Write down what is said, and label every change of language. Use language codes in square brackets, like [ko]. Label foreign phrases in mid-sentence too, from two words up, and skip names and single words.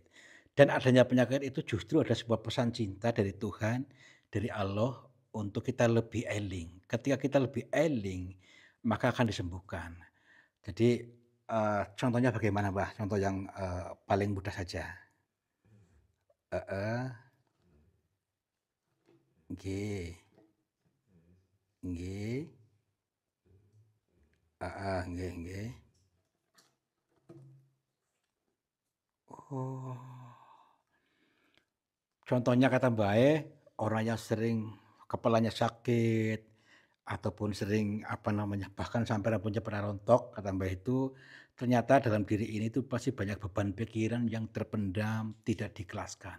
[id] Dan adanya penyakit itu justru ada sebuah pesan cinta dari Tuhan, dari Allah untuk kita lebih eling. Ketika kita lebih eling, maka akan disembuhkan. Jadi, contohnya bagaimana, Mbah? Contoh yang, paling mudah saja. [jv] Heeh, nggih, nggih, heeh, nggih, nggih. [id] Oh. Contohnya kata Mbak orang yang sering kepalanya sakit, ataupun sering, apa namanya, bahkan sampai rambutnya pernah rontok, kata Mbak itu, ternyata dalam diri ini tuh pasti banyak beban pikiran yang terpendam, tidak diikhlaskan.